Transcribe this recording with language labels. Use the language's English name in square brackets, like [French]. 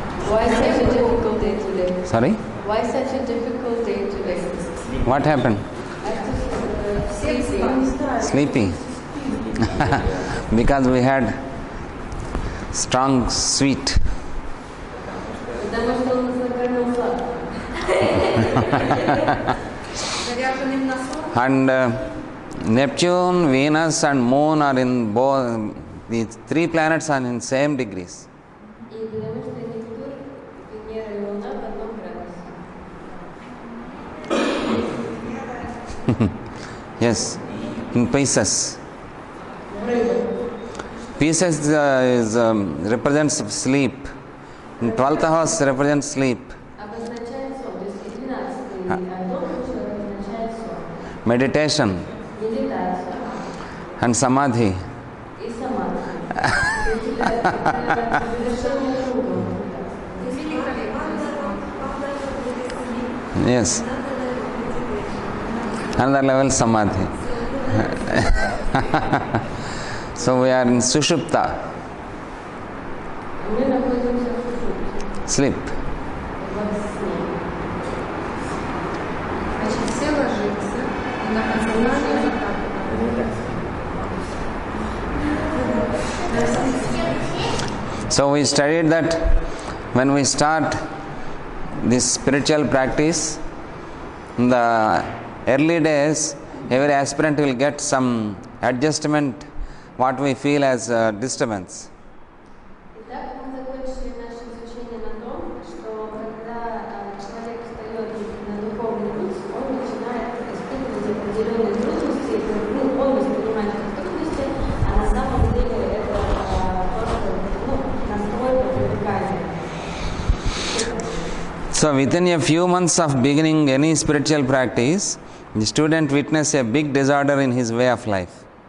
[English] Why such a difficult day today? Sorry? Why such a difficult day today? What happened? Sleeping. Sleepy. Because we had strong sweet. [Russian] Потому что он нас накормил сладко. [English] And Neptune, Venus and Moon are in both, the three planets are in same degrees. [Russian] И потому что Нептун, Венера и Луна в одном градусе. [English] Yes, in Pisces. Pisces represents sleep. In 12th house represents sleep. [Russian] Обозначает сон, то есть 12-й дом обозначает сон. [English] Meditation [Russian] Медитация [English] and Samadhi. [Russian] и самадхи. Завершение круга. [English] Yes. Another level Samadhi. So we are in Sushupta. [Russian] Мы находимся в сушупте. [English] Sleep. [Russian] Значит, все ложится, и на подсознание [English] So we studied that when we start this spiritual practice, in the early days, every aspirant will get some adjustment, what we feel as disturbance. [Russian] Итак, мы закончили наше изучение на том, что когда человек встает на духовный путь, он начинает испытывать определенные трудности, он воспринимает как трудности, а на самом деле это просто настройка привыкания. [English] So within a few months of beginning any spiritual practice, the student witnesses a big disorder in his way of life.